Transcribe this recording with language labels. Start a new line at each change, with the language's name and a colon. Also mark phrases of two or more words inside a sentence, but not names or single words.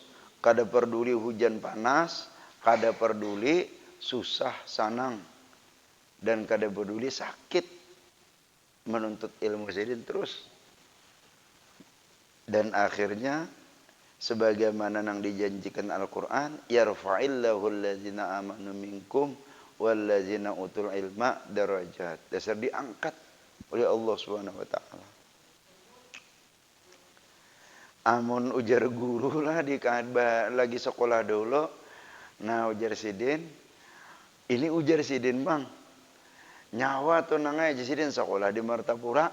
Banjar: Kada peduli hujan panas, kada peduli susah sanang, dan kada peduli sakit. Menuntut ilmu sidin terus. Dan akhirnya sebagaimana yang dijanjikan Al-Quran,
Arabic: يرفع الله الذين آمنوا منكم والذين أوتوا العلم درجات.
Banjar: Dasar diangkat oleh Allah
Arabic: سبحانه وتعالى.
Banjar: Amun ujar guru lah lagi sekolah dulu. Nah ujar sidin, ini ujar sidin bang, nyawa tuh nangai sidin sekolah di Martapura.